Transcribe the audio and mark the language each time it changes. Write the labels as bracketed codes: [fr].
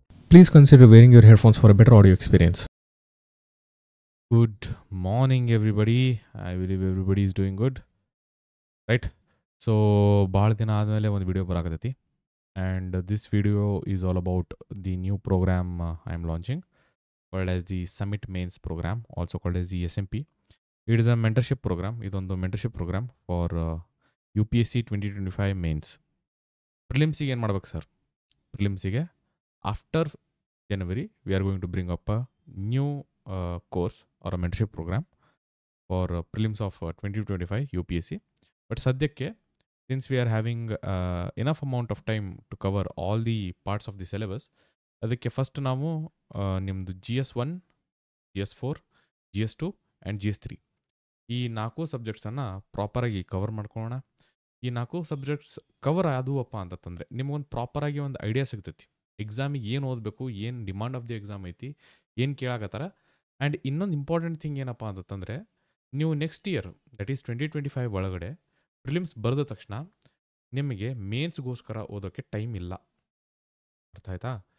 [en] Please consider wearing your headphones for a better audio experience. Good morning, everybody. I believe everybody is doing good, right? [kn] So, ಭಾಳ ದಿನ ಆದಮೇಲೆ ಒಂದು video ಬರಾಕತ್ತೈತಿ. [en] And this video is all about the new program I am launching, called as the Summit Mains program, also called as the SMP. It is a mentorship program. ಇದೊಂದು mentorship program for UPSC 2025 mains. [kn] ಪ್ರಿಲಿಮ್ಸಿಗೆ ಏನು ಮಾಡ್ಬೇಕು sir? [en] ಪ್ರಿಲಿಮ್ಸಿಗೆ after January, we are going to bring up a new course or a mentorship program for prelims of 2025 UPSC. But sadhyakke, since we are having enough amount of time to cover all the parts of the syllabus, [kn] ಅದಕ್ಕೆ first ನಾವು ನಿಮ್ಮದು GS1, GS4, GS2 and GS3 ಈ 4 ಸಬ್ಜೆಕ್ಟ್ಸನ್ನು ಪ್ರಾಪರಾಗಿ cover ಮಾಡ್ಕೊಳ್ಳೋಣ. ಈ 4 subjects cover ಆದವಪ್ಪ ಅಂತಂದರೆ ನಿಮಗೊಂದು ಪ್ರಾಪರಾಗಿ ಒಂದು idea ಸಿಗ್ತೈತಿ. ಎಕ್ಸಾಮಿಗೆ ಏನು ಓದಬೇಕು, ಏನು [en] demand of the exam [kn] ಐತಿ, ಏನು ಕೇಳಾಕತ್ತಾರ. ಆ್ಯಂಡ್ ಇನ್ನೊಂದು ಇಂಪಾರ್ಟೆಂಟ್ ಥಿಂಗ್ ಏನಪ್ಪ ಅಂತಂದರೆ, ನೀವು ನೆಕ್ಸ್ಟ್ ಇಯರ್ ದಟ್ ಈಸ್ 2025 ಒಳಗಡೆ ಪ್ರಿಲಿಮ್ಸ್ ಬರೆದ ತಕ್ಷಣ ನಿಮಗೆ ಮೇನ್ಸ್ಗೋಸ್ಕರ ಓದೋಕ್ಕೆ ಟೈಮ್ ಇಲ್ಲ. ಅರ್ಥ ಆಯ್ತಾ?